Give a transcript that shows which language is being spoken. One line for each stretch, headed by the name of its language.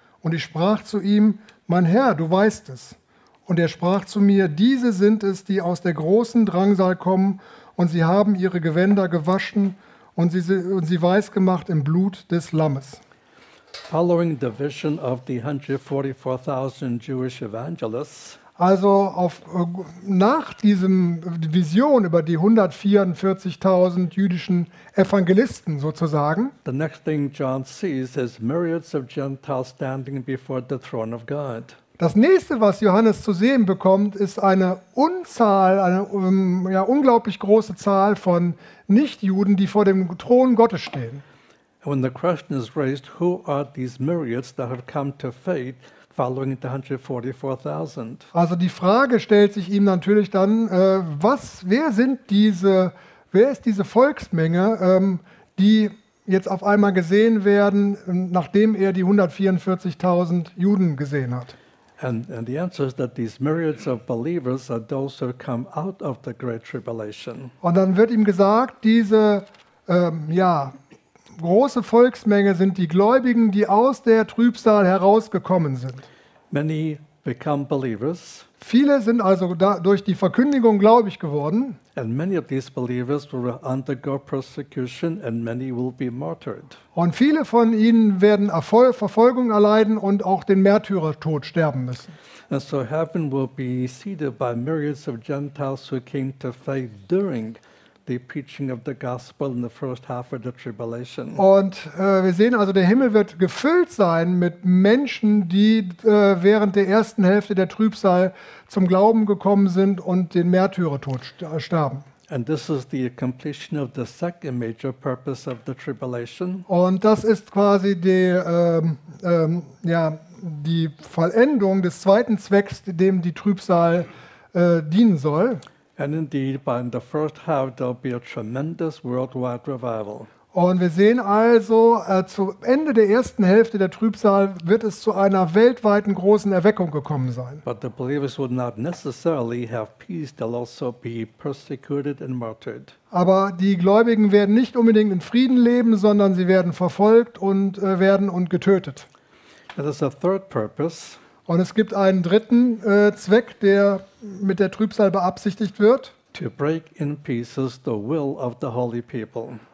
German: Und ich sprach zu ihm, mein Herr, du weißt es. Und er sprach zu mir, diese sind es, die aus der großen Drangsal kommen und sie haben ihre Gewänder gewaschen und sie weiß gemacht im Blut des Lammes.
English: Following the vision of the 144,000 Jewish evangelists.
German: Also nach diesem Vision über die 144,000 jüdischen Evangelisten sozusagen.
English: The next thing John sees is myriads of Gentiles standing before the throne of God.
German: Das nächste, was Johannes zu sehen bekommt, ist eine unglaublich große Zahl von Nichtjuden, die vor dem Thron Gottes stehen.
English: When the question is raised, who are these myriads that have come to faith following the 144,000?
German: Also die Frage stellt sich ihm natürlich dann, wer ist diese Volksmenge, die jetzt auf einmal gesehen werden, nachdem er die 144,000 Juden gesehen hat?
English: And the answer is that these myriads of believers are those who come out of the great tribulation.
German: Und dann wird ihm gesagt, diese große Volksmenge sind die Gläubigen, die aus der Trübsal herausgekommen sind.
English: Many become believers.
German: Viele sind also durch die Verkündigung gläubig geworden.
English: And many of these believers will undergo persecution and many will be martyred.
German: Und viele von ihnen werden Verfolgung erleiden und auch den Märtyrertod sterben müssen.
English: And so heaven will be seeded by myriads of Gentiles who came to faith during the preaching of the gospel in the first half of the tribulation.
German: Und wir sehen also, der Himmel wird gefüllt sein mit Menschen, die während der ersten Hälfte der Trübsal zum Glauben gekommen sind und den Märtyrertod starben.
English: And this is the completion of the second major purpose of the tribulation.
German: Und das ist quasi die Vollendung des zweiten Zwecks, dem die Trübsal dienen soll.
English: And indeed, by the first half, there'll be a tremendous worldwide revival.
German: Und wir sehen also, zu Ende der ersten Hälfte der Trübsal wird es zu einer weltweiten großen Erweckung gekommen sein.
English: But the believers would not necessarily have peace. They'll also be persecuted and martyred.
German: Aber die Gläubigen werden nicht unbedingt in Frieden leben, sondern sie werden verfolgt und werden und getötet.
English: That is a third purpose.
German: Und es gibt einen dritten Zweck, der mit der Trübsal beabsichtigt wird.
English: To break in pieces the will of the holy people.